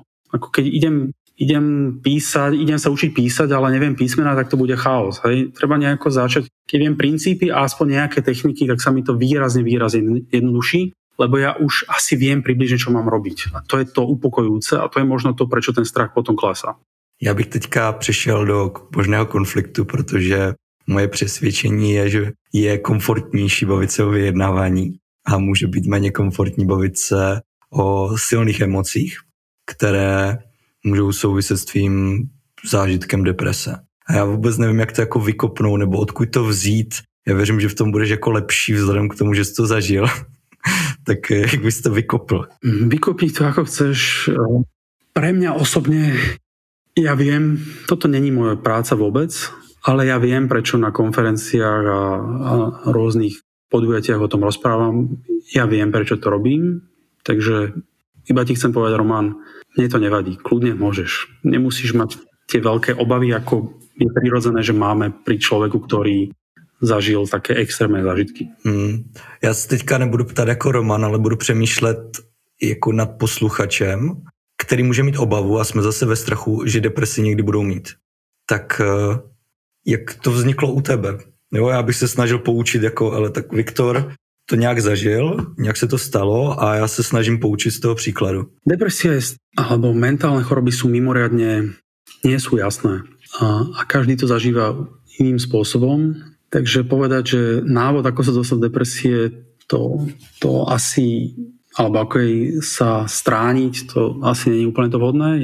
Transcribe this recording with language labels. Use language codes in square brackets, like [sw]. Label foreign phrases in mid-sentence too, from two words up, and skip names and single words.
[sk] Ako keď idem sa učiť písať, ale neviem písmená, tak to bude chaos. Hej? Treba nejako začať. Keď viem princípy a aspoň nejaké techniky, tak sa mi to výrazne jednoduší, lebo ja už asi viem približne, čo mám robiť. A to je to upokojujúce a to je možno to, prečo ten strach potom klesá. [cs] Já bych teďka přešel do možného konfliktu, protože moje přesvědčení je, že je komfortnější bavit se o vyjednávání a může být méně komfortní bavit se o silných emocích, které můžou souviset s tvým zážitkem deprese. A já vůbec nevím, jak to jako vykopnout nebo odkud to vzít. Já věřím, že v tom budeš jako lepší vzhledem k tomu, že jsi to zažil. Tak jak bys to vykopl? [sk] Vykopiť to ako chceš. Pre mňa osobne, ja viem, toto není moja práca vôbec, ale ja viem, prečo na konferenciách a rôznych podujatiach o tom rozprávam. Ja viem, prečo to robím, takže iba ti chcem povedať, Roman, mne to nevadí, kľudne môžeš. Nemusíš mať tie veľké obavy, ako je prirodzené, že máme pri človeku, ktorý zažil také extrémné zážitky. [cs] Já se teďka nebudu ptát jako Roman, ale budu přemýšlet jako nad posluchačem, který může mít obavu a jsme zase ve strachu, že depresi někdy budou mít. Tak jak to vzniklo u tebe? Jo, já bych se snažil poučit ale tak Viktor to nějak zažil, nějak se to stalo a já se snažím poučit z toho příkladu. [sk] Depresia alebo mentálne choroby sú mimoriadne, nie sú jasné. A každý to zažíva iným spôsobom. Takže povedať, že návod, ako sa dostať do depresie, to asi, alebo ako jej sa strániť, to asi nie je úplne to vhodné.